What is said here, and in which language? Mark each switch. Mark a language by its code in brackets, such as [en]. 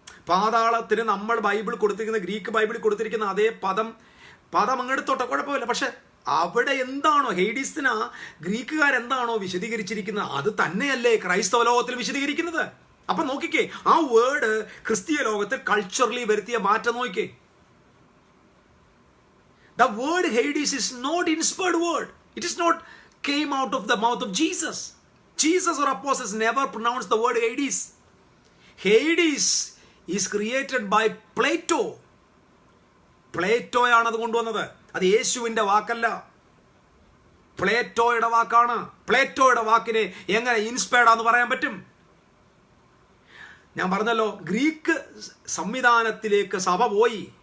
[ml] പാതാളത്തിന് നമ്മൾ ബൈബിൾ കൊടുത്തിരിക്കുന്ന, ഗ്രീക്ക് ബൈബിളിൽ കൊടുത്തിരിക്കുന്ന അതേ പദം അങ്ങെടുത്തോട്ടെ, കുഴപ്പമില്ല. പക്ഷെ അവിടെ എന്താണോ ഹെയ്ഡീസിന് ഗ്രീക്കുകാരെന്താണോ വിശദീകരിച്ചിരിക്കുന്നത് അത് തന്നെയല്ലേ ക്രൈസ്തവ ലോകത്തിൽ വിശദീകരിക്കുന്നത്. അപ്പൊ നോക്കിക്കേ, ആ വേർഡ് ക്രിസ്തീയ ലോകത്തിൽ കൾച്ചറലി വരുത്തിയ മാറ്റം നോക്കിക്കേ. [en] The word Hades is not inspired word. It is not came out of the mouth of Jesus. Jesus or apostles never pronounced the word Hades. Hades is created by Plato. [ml] പ്ലേറ്റോയാണ് അത് കൊണ്ടുവന്നത്. അത് യേശുവിൻ്റെ വാക്കല്ല, പ്ലേറ്റോയുടെ വാക്കാണ്. പ്ലേറ്റോയുടെ വാക്കിനെ എങ്ങനെ ഇൻസ്പയർഡ് ആണെന്ന് പറയാൻ പറ്റും? ഞാൻ പറഞ്ഞല്ലോ, ഗ്രീക്ക് സംവിധാനത്തിലേക്ക് സഭ പോയി.